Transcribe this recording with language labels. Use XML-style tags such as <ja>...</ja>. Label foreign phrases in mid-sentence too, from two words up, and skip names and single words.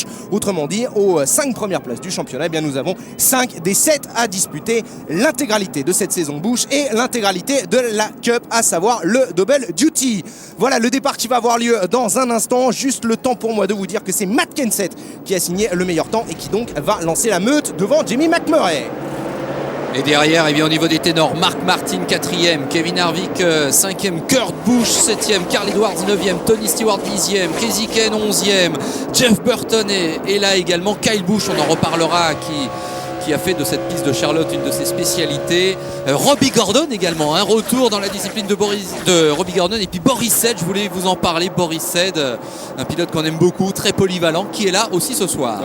<fr>Autrement dit, aux 5 premières places du championnat, eh bien, nous avons 5 des 7 à disputer l'intégralité de cette saison Busch et l'intégralité de la Cup, à savoir le Double Duty. Voilà le départ qui va avoir lieu dans un instant. Juste le temps pour moi de vous dire que c'est Matt Kenseth qui a signé le meilleur temps et qui donc va lancer la meute devant Jamie McMurray. Et derrière, eh bien, au niveau des ténors, Mark Martin 4e, Kevin Harvick 5e, Kurt Busch 7e, Carl Edwards 9e, Tony Stewart 10e, Kasey Kahne 11e, Jeff Burton est là également, Kyle Busch, on en reparlera, qui a fait de cette piste de Charlotte une de ses spécialités. Robbie Gordon également, un retour dans la discipline de Robbie Gordon. Et puis Boris Said, je voulais vous en parler. Boris Said, un pilote qu'on aime beaucoup, très polyvalent, qui est là aussi ce soir.</fr>